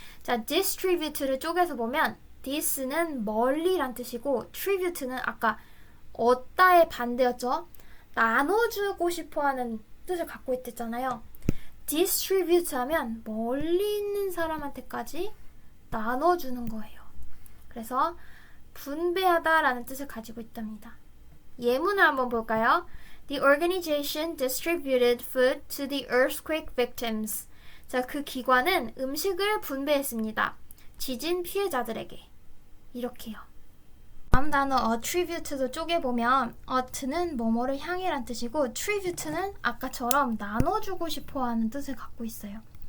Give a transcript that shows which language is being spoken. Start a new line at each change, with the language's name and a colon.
Korean: 자, distribute를 쪼개서 보면 this는 멀리란 뜻이고 tribute는 아까 얻다의 반대였죠. 나눠주고 싶어하는 뜻을 갖고 있댔잖아요. distribute 하면 멀리 있는 사람한테까지 나눠주는 거예요. 그래서 분배하다 라는 뜻을 가지고 있답니다. 예문을 한번 볼까요?
English: The organization distributed food to the earthquake victims.
Korean: 자, 그 기관은 음식을 분배했습니다. 지진 피해자들에게. 이렇게요. 다음 단어 attribute도 쪼개보면 at는 뭐뭐를 향해 란 뜻이고 tribute는 아까처럼 나눠주고 싶어하는 뜻을 갖고 있어요.